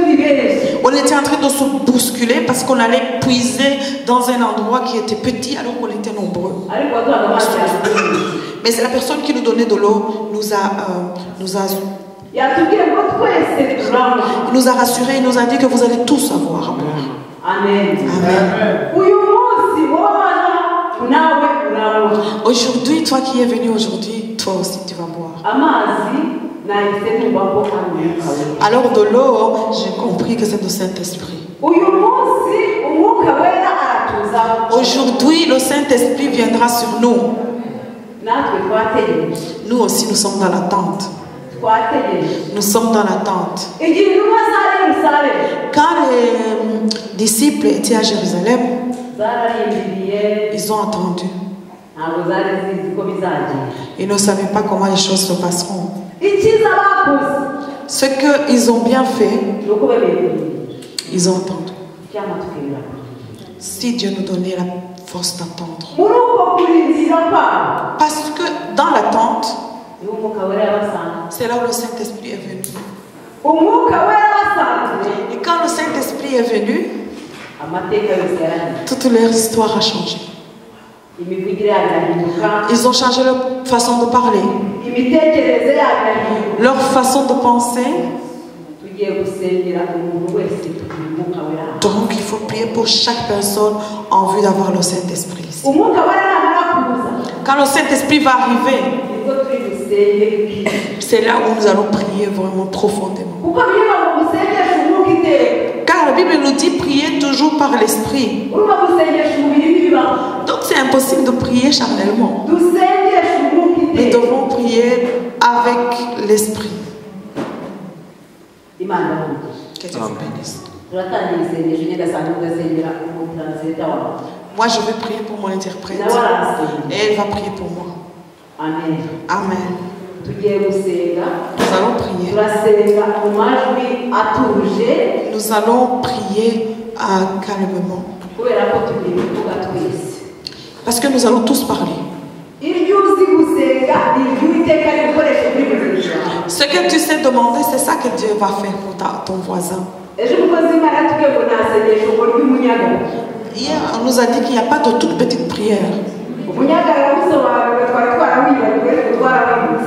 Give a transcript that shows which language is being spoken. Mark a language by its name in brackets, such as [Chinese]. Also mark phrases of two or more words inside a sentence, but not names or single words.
[French] On était en train de se bousculer parce qu'on allait puiser dans un endroit qui était petit alors qu'on était était nombreux. [Kinyarwanda] ariko waduhaga amazi yawe [French] Mais c'est la personne qui nous donnait de l'eau nous a [Kinyarwanda] yatubwiye ngo twese turanywa. [French] il nous a rassurés, il nous a dit que vous allez tous avoir à boire. [Kinyarwanda] Amen. [French] Amen. [Kinyarwanda] Uyu munsi wowe nawe uranywa. [French] Aujourd'hui, toi qui es venu aujourd'hui, toi aussi tu vas boire. [Kinyarwanda] Amazi nahise numva ko ari umwuka wera. [French] Alors de l'eau, j'ai compris que c'est le Saint-Esprit. [Kinyarwanda] Uyu munsi umwuka wera aratuzaho. [French] Aujourd'hui, le Saint-Esprit viendra sur nous. [Kinyarwanda] Natwe twategereje. [French] Nous aussi, nous sommes dans l'attente. [Kinyarwanda] Twategereje. [French] Nous sommes dans l'attente. [Kinyarwanda] Igihe intumwa za Yerusalemu [French] Quand les disciples étaient à Jérusalem, [Kinyarwanda] zararindiriye [French] ils ont attendu. [Kinyarwanda] ntabwo zari zizi ko bizagenda. [French] Ils ne savaient pas comment les choses se passeront. [Kinyarwanda] Icyiza bakoze [French] Ce qu'ils ont bien fait, [Kinyarwanda] ni uko bemeye kurindira. [French] ils ont attendu. [Kinyarwanda] Cyangwa tukemera. [French] Si Dieu nous donnait la force d'attendre. [Kinyarwanda] Muri uko kurindira kwabo [French] Parce que dans l'attente, [Kinyarwanda] niho umwuka wera yabasanze. [French] c'est là où le Saint-Esprit est venu. [Kinyarwanda] Umwuka wera yabasanze. [French] Et quand le Saint-Esprit est venu, [Kinyarwanda] Amateka yose yarahinduka. [French] toute leur histoire a changé. [Kinyarwanda] Imivugire yabo irahinduka. [French] Ils ont changé leur façon de parler, [Kinyarwanda] Imitekerereze yabo irahinduka. [French] leur façon de penser. [Kinyarwanda] Tugiye gusengera umuntu wese tugira umwuka wera. [French] Donc il faut prier pour chaque personne en vue d'avoir le Saint-Esprit. [Kinyarwanda] Umwuka wera namara kuza [French] Quand le Saint-Esprit va arriver, [Kinyarwanda] nibwo turi busenge. [French] c'est là où nous allons prier vraiment profondément. [Kinyarwanda] Kuko bivuga ngo musengeshe umwuka iteka. [French] Car la Bible nous dit prier toujours par l'Esprit. [Kinyarwanda] Urumva gusengesha umubiri ntibibaho. [French] Donc c'est impossible de prier charnellement. [Kinyarwanda] Dusengeshe umwuka [French] Nous [Kinyarwanda] iteka. [French] devons prier avec l'Esprit. [Kinyarwanda] Imana iramugisha. [French] Que Dieu vous bénisse. [Kinyarwanda] Turatangira isengesho nyagasani ugasengera umutransleta wawe. [French] Moi je vais prier pour mon interprète. [Kinyarwanda] Nawe arasengera. [French] Et elle va prier pour moi. [Kinyarwanda] Amen. [French] Amen. [Kinyarwanda] Tugiye gusenga. [French] Nous allons prier. [Kinyarwanda] Turasenga mu majwi atuje [French] Nous allons prier calmement. [Kinyarwanda] kubera ko tugiye kuvuga twese. [French] Parce que nous allons tous parler. [Kinyarwanda] Iryo uzi gusenga iryo iteka rikoresha muri buri jambo. [French] Ce que tu sais demander, c'est ça que Dieu va faire pour ton voisin. [Kinyarwanda] Ejo umukozi w'Imana atubwiye ngo nta sengesho ngo ry'umunyagara. [French] Hier, on nous a dit qu'il n'y a pas de toute petite prière. [Kinyarwanda] Umunyagara bisobanura twari twarawibagiwe ariko twarawibutse.